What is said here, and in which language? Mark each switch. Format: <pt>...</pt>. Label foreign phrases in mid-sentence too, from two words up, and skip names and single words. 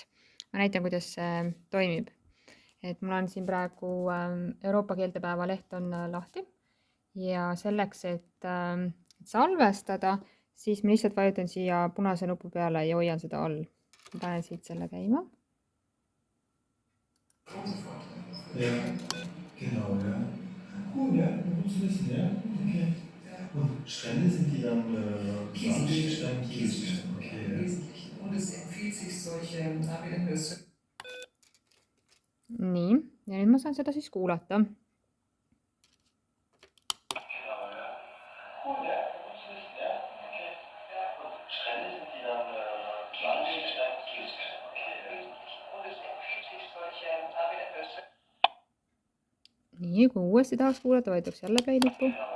<et>Ma näitan, kuidas see toimib. Et mul on siin praegu Euroopa keeltepäeva leht on lahti ja selleks, et salvestada, siis ma lihtsalt vajutan siia punase nupu peale ja hoian seda all. Ma panen siit selle käima. Ja,</et> <de>genau, ja. Cool, ja, gut zu wissen, ja. Okay. Und Strände sind die dann Sandstein, Kieselstein? Okay, im Wesentlichen. Und es empfiehlt sich solche ABN-Höfe.</de> <et>Nii, ja nüüd ma saan seda siis kuulata. Nii, kui uuesti tahaks kuulata, vajutaks jälle play nuppu.</et>